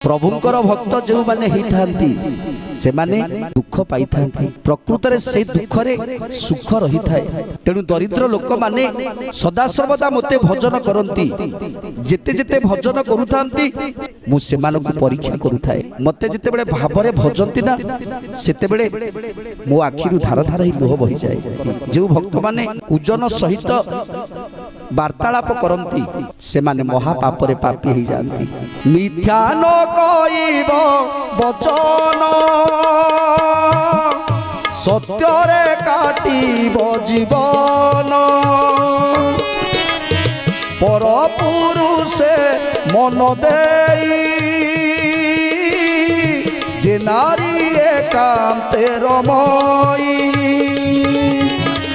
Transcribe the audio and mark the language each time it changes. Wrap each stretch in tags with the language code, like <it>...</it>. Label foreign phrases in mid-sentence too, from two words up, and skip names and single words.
<or>ପ୍ରଭୁଙ୍କର ଭକ୍ତ ଯୋ ମାନେ ହି ଥାନ୍ତି ସେ ମାନେ ଦୁଖ ପାଈ ଥାନ୍ତି ପ୍ରକୃତ ରେ ସେ ଦୁଖ ରେ ସୁଖ ରହି ଥାଏ ତେଣୁ ଦରିଦ୍ର ଲୋକ ମାନେ ସଦା ସର୍ବଦା ମତେ ଭଜନ କରନ୍ତି ଯେତେ ଯେତେ ଭଜନ କରୁଥାନ୍ତି ମୁ ସେ ମାନଙ୍କୁ ପରୀକ୍ଷା କରୁଥାଏ ମତେ ଯେତେ ବେଳେ ଭାବରେ ଭଜନ୍ତି ନା ସେତେ ବେଳେ ମୋ ଆଖିରୁ ଧାର ଧାର ହି ଲୋହ ବହି ଯାଏ ଯୋ ଭକ୍ତ ମାନେ କୁଜନ ସହିତ ବାର୍ତ୍ତାଳାପ କରନ୍ତି ସେ ମାନେ ମହାପାପ ରେ ପାପୀ ହି ଜାଣନ୍ତି ମିଥ୍ୟା ନ କହିବ ବଚନ ସତ୍ୟ ରେ କାଟିବ ଜୀବନ ପର ପୁରୁଷେ ମନ ଦେଈ ଯେ ନାରୀ ଏକାନ୍ତେ ରମଈ</or>